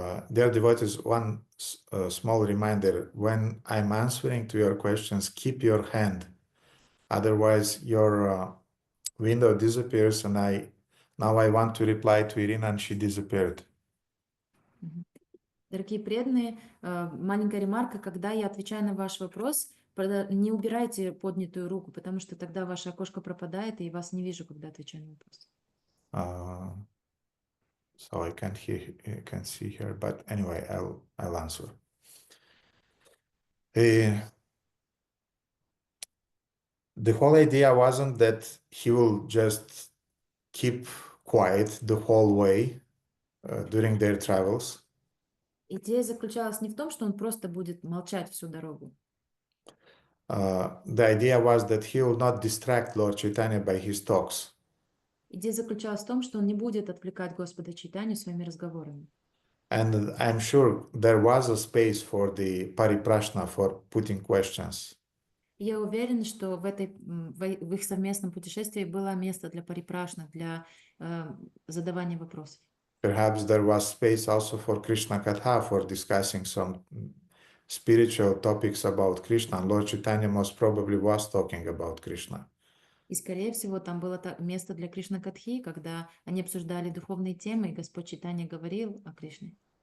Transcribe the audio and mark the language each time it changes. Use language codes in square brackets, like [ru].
[en] Dear devotees, one small reminder: when I'm answering to your questions, keep your hand, otherwise your window disappears, and now I want to reply to Irina and she disappeared. [ru] Дорогие преданные, маленькая ремарка: когда я отвечаю на ваш вопрос, не убирайте поднятую руку, потому что тогда ваше окошко пропадает, и я вас не вижу, когда отвечаю на вопрос. [en] So I can't see her, but anyway, I'll answer. The whole idea wasn't that he will just keep quiet the whole way during their travels. [ru] Идея заключалась не в том, что он просто будет молчать всю дорогу. [en] The idea was that he will not distract Lord Chaitanya by his talks. [ru] Идея заключалась в том, что он не будет отвлекать Господа Чайтанью своими разговорами. [en] And I'm sure there was a space for the pariprashna, for putting questions. [ru] Я уверен, что в их совместном путешествии было место для парипрашна, для задавания вопросов. [en] Perhaps there was space also for Krishna Katha, for discussing some spiritual topics about Krishna. And Lord Chaitanya most probably was talking about Krishna. [ru] И, скорее всего, там было место для Кришна Катхи, когда они обсуждали духовные темы, и Господь Чайтанья говорил о Кришне.